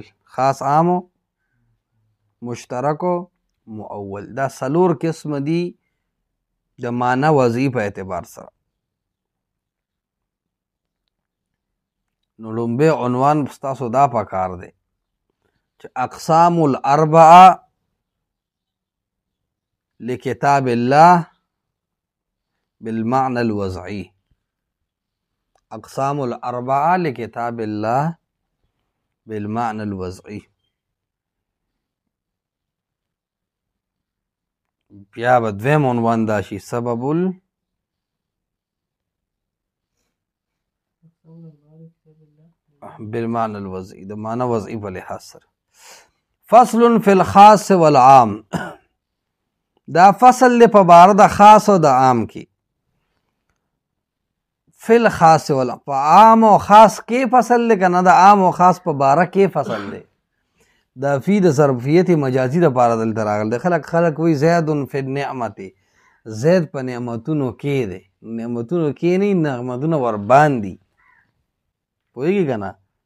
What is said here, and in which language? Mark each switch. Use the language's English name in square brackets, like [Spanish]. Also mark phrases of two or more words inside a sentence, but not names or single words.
[Pashto] خاص، عام، مشترک، معول. دا څلور قسم دي د معنا وضعي په اعتبار سره. نو لومبه عنوان ستاسو دا پکار دی چې [Arabic] اقسام الاربعه لكتاب الله بالمعنى الوضعي. اقسام الاربعه لكتاب الله بالمعنى الوضعي. [Pashto] بیا به دویم عنوان دا شي [Arabic] سبب بالمعنى الوضعي، [Pashto] د معنی وضعي په لحاظ سره. [Arabic] فصل في الخاص والعام. [Pashto] دا فصل دی په باره د خاص او د عام کې. [Arabic] فی الخاص والعام، [Pashto] په عام او خاص کې فصل دی که نه؟ د عام او خاص په باره کې فصل دی. دا فی د ظرفیت مجازي دپاره دلته راغلی دی. خلک وایي [Arabic] زید فی النعمت، [Pashto] زید په نعمتونو کې دی. نعمتونو کې نه، نعمتونه ورباندې. پوهېږي که نه؟